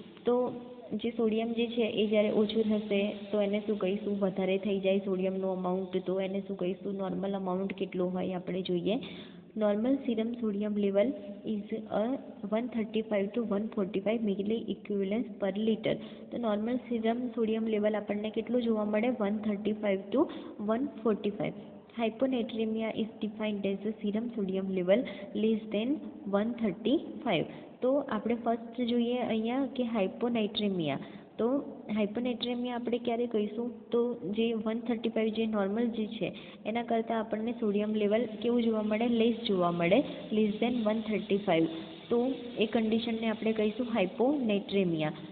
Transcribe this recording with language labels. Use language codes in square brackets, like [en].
[gu] તો જે સોડિયમ જે છે એ જ્યારે ઓછું થશે તો એને શું કહીશું, વધારે થઈ જાય સોડિયમનું અમાઉન્ટ તો એને શું કહીશું, નોર્મલ અમાઉન્ટ કેટલું હોય આપણે જોઈએ. [en] Normal serum sodium level is 135 to 145 milliequivalents per litre. [gu] તો નોર્મલ સીરમ સોડિયમ લેવલ આપણને કેટલું જોવા મળે, 135 to 145. [en] Hyponatremia is defined as a serum sodium level less than 135. [gu] તો આપણે ફર્સ્ટ જોઈએ અહીંયા કે હાઇપોનાઇટ્રેમિયા. તો હાઇપોનાઇટ્રેમિયા આપણે ક્યારે કહીશું, તો જે 135 જે નોર્મલ જે છે એના કરતાં આપણને સોડિયમ લેવલ કેવું જોવા મળે, લેસ જોવા મળે, [en] less than [gu] 135. તો એ કન્ડિશનને આપણે કહીશું હાઇપોનેટ્રેમિયા.